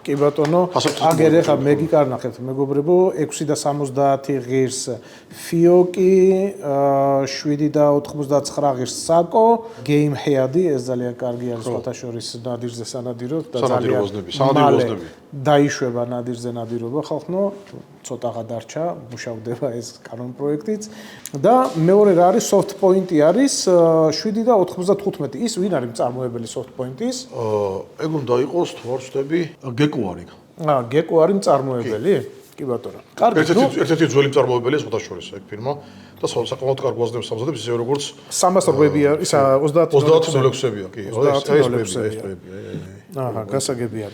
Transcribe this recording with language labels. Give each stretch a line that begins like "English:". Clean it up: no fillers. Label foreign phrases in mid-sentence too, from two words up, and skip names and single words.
Georgian: კი ბატონო, აგერ ახლა მე გიკარნახეთ მეგობრებო, 6 და 70 ღირს ფიოკი, 7 და 99 ღირს საკო,
English: game head-ი,
Georgian: ეს ძალიან კარგი არის სხვათა შორის ნადირზე სანადიროთ და ძალიან სანადირო ვაზნები. დაიშვება ნადირზე ნადირობა ხალხნო, ცოტაღა დარჩა, მუშავდება ეს კანონ პროექტიც და მეორე რა არის
English: soft point-ი
Georgian: არის 7.95. ის ვინ არის მწარმოებელი
English: soft point-ის?
Georgian: ეგ უნდა იყოს თუ არ ვწდები, გეკო არის. გეკო არის მწარმოებელი? კი ბატონო. კარგი. ერთ-ერთი ძველი მწარმოებელია სხვადასხვა ეგ ფირმა და საკმაოდ კარგ ვაზნებს ამზადებს ისე როგორც 300-ია, ისა 30-06-ია, კი. აჰა, გასაგებია.